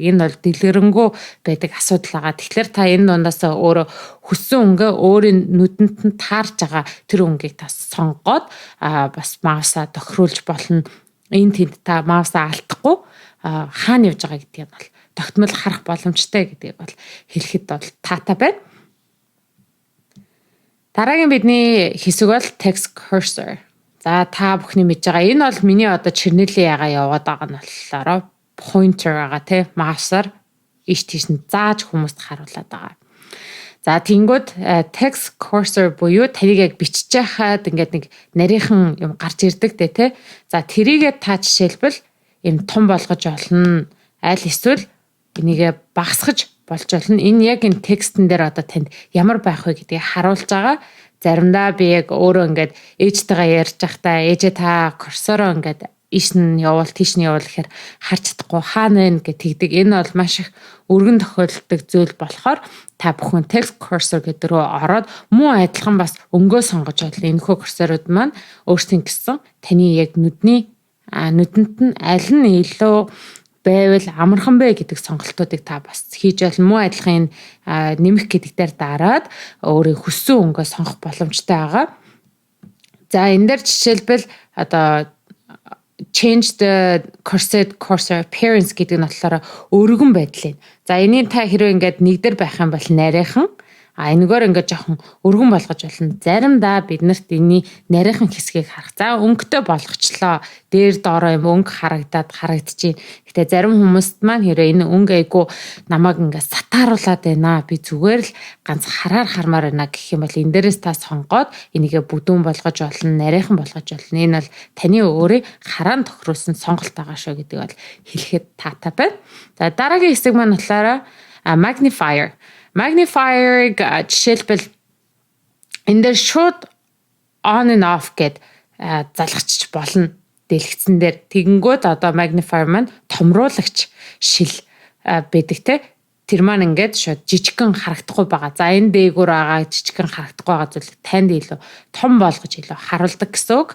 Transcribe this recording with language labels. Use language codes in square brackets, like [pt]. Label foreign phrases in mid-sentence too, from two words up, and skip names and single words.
[mn] Энэ бол дэлгэрэнгүй байдаг асуудал байгаа. Тэгэхээр та энэ дундаас өөрөө хүссэн өнгөө өөрийн нүдэнд нь таарж байгаа тэр өнгийг та сонгоод бас маусаа тохируулж болно. Энэ тэнд та маусаа алдахгүй хаана явж байгаа гэдгийг бол тогтмол харах боломжтой гэдгийг бол хэлэхэд бол таатай байна. Дараагийн бидний хэсэг бол [en] text cursor. [mn] За та бүхний мэдж байгаа энэ бол миний одоо чирнэлийн ягаа яваад байгаа нь болохоор pointer байгаа тий маусаар иш тийш нь зааж хүмүүст харуулад байгаа. За тэнгүүд [en] text cursor [mn] буюу тэрийг яг бичиж байхад ингээд нэг нарийнхан юм гарч ирдэг тий. За тэрийгээ та жишээлбэл юм том болгож олно. Аль эсвэл энийг багасгаж болж болно. Энэ яг энэ текстэн дээр одоо танд ямар байх вэ гэдгийг харуулж байгаа. Заримдаа би яг өөрөө ингээд ээжтэйгээ ярьж байхдаа ээжээ та курсороо ингээд иш нь явуул тийш нь явуул гэхээр харж чадахгүй хаана вэ гэж тэгдэг. Энэ бол маш их өргөн тохиолддог зүйл болохоор та бүхэн [en] text cursor [mn] гэдэг рүү ороод мөн адилхан бас өнгөө сонгож болно. Энэхүү курсорууд маань өөрсдийн гэсэн таны яг нүдэнд нь аль нь илүү байвал амархан бэ гэдэг сонголтуудыг та бас хийж болно. Мөн адилхан нэмэх гэдэг дээр дараад өөрийн хүссэн өнгөө сонгох боломжтой байгаа. За энэ дээр жишээлбэл одоо [en] change the cursor appearance [mn] гэдэг нь болохоор өргөн байдал юм. За энийг та хэрвээ ингээд нэг дээр байх юм бол нарийнхан энэгээр ингээд жоохон өргөн болгож болно. Заримдаа бид нарт энэ нарийнхан хэсгийг харах. За өнгөтэй болгочлоо. Дээр доороо юм өнгө харагдчихээн. Гэтэ зарим хүмүүст маань хэрвээ энэ өнгө айгу намайг ингээд сатааруулаад байна. Би зүгээр л ганц хармаар байна гэх юм бол энэ дээрээс та сонгоод энийгээ бүдүүн болгож болно, нарийнхан болгож болно. Энэ бол таны өөрийн хараан тохируулсан сонголт байгаа шүү гэдэг бол хэлэхэд таатай байна. За дараагийн хэсэг маань болохоор magnifier. Magnifier-ыг жишээлбэл энэ дээр шууд [en] on and off [mn] гэд залгачч болно. Дэлгэцэн дээр тэгэнгүүт одоо magnifier маань томруулагч шил байдаг те. Тэр маань ингээд шууд жижигхэн харагдахгүй байгаа. За энэ дээгүүр байгаа жижигхэн харагдахгүй байгаа зүйлийг танд илүү том болгож илүү харуулдаг гэсэн үг.